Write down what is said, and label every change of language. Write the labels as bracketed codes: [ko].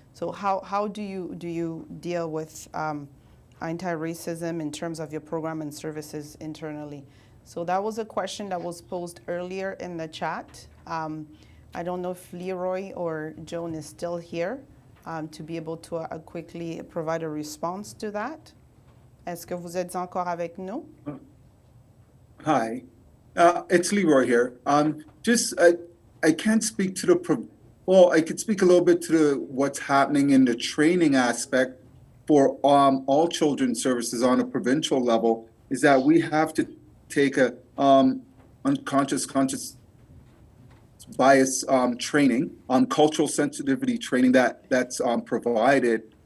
[en] So how do you deal with anti-racism in terms of your program and services internally? So that was a question that was posed earlier in the chat. I don't know if Leroy or Joan is still here to be able to quickly provide a response to that. [fr] Est-ce que vous êtes encore avec nous? [en] Hi, it's Leroy here. I can't speak to I could speak a little bit to what's happening in the training aspect for all children's services on a provincial level, is that we have to take a conscious bias training, cultural sensitivity training that's provided.